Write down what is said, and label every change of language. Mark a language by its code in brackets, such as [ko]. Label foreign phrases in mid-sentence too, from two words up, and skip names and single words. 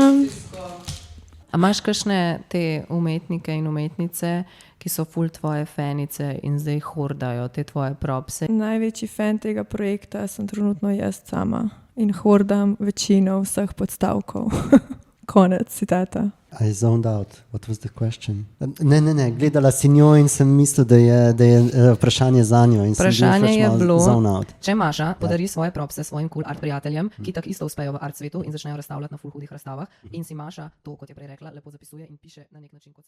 [sl] A imaš kakšne te umetnike in umetnice, ki so ful tvoje fanice in zdaj hordajo te tvoje propse? Največji fan tega projekta sem trenutno jaz sama in hordam večino vseh podstavkov. Konec citata. [en] I zoned out. What was the question? [sl] Ne, gledala si njo in sem mislil, da je vprašanje za njo. In sem bil Vprašanje pač je malo bilo, [en] zoned out. [sl] če Maša podari svoje propse svojim [en] cool art [sl] prijateljem, ki tako isto uspejo v art svetu in začnejo razstavljati na ful hudih razstavah in si Maša to, kot je prej rekla, lepo zapisuje in piše na nek način kot svoje.